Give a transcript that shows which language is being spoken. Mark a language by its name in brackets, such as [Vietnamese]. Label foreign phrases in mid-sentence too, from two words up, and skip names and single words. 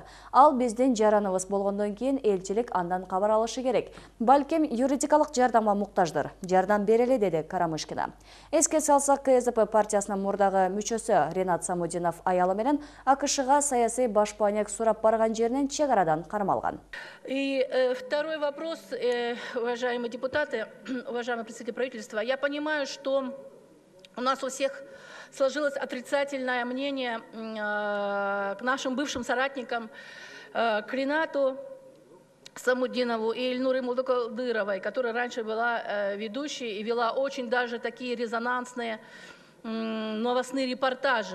[Kyrgyz] Ал биздин жараныбыз болгондон кийин элчилик андан кабар алышы керек. Балким юридикалык жардамга муктаждыр. Жардам берели, деди Карамушкина. Эске салсак, КСДП партиясынын мурдагы мүчөсү Ринат Самудинов аялы менен АКШга саясий башпаанек сурап барган жеринен чек арадан кармалган. [Russian] И второй вопрос, уважаемые депутаты, уважаемые представители правительства. Я понимаю, что у нас у всех сложилось отрицательное мнение к нашим бывшим соратникам, к Ринату Самудинову и Эльнуре Молдокадыровой, которая раньше была ведущей и вела очень даже такие резонансные новостные репортажи.